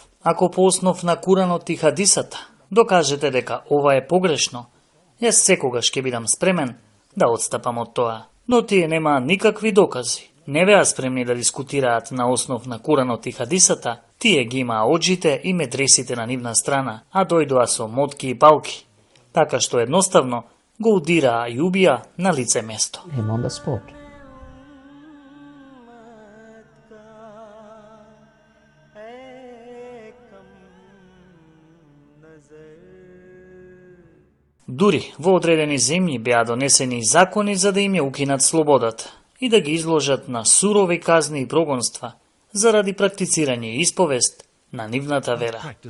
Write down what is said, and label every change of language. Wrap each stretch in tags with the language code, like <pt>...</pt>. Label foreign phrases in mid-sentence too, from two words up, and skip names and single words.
<mk>Ако по основ на Куранот и хадисата докажете дека ова е погрешно, јас секогаш ќе бидам спремен да отстапам од тоа. Но тие нема никакви докази. Не беа спремни да дискутираат на основ на Куранот и хадисата, тие ги имаа оџите и медресите на нивна страна, а дојдоа со мотки и палки, така што едноставно го удираа и убија на лице место.</mk> <en>On the spot.</en> <mk>Дури во одредени земји беа донесени закони за да им ја укинат слободата и да ги изложат на сурови казни и прогонства заради практицирање и исповест на нивната вера.</mk>